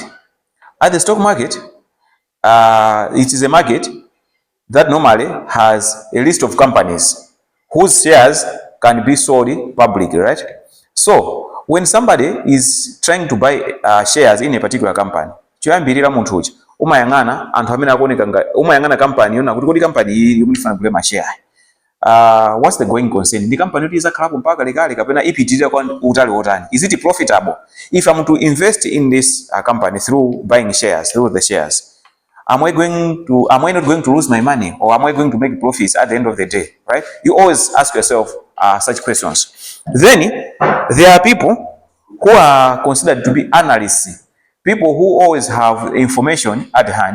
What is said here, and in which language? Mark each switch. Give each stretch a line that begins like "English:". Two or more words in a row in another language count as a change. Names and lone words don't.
English: At the stock market, it is a market that normally has a list of companies whose shares can be sold publicly, right? So, when somebody is trying to buy shares in a particular company,
Nyanja: choyambirira munthu uchi umayang'ana anthu amene akuoneka umayang'ana company yona kuti kodi company iyi imufana kule ma share.
English: What's the going concern?
Nyanja: Ndi company yoti izakhalapo mpaka lekale kapena ipitirira kwa utali wotani?
English: Is it profitable? If I'm to invest in this company through buying shares, through the shares, am I not going to lose my money, or am I going to make profits at the end of the day, right? You always ask yourself such questions. Then there are people who are considered to be analysts, people who always have information at hand.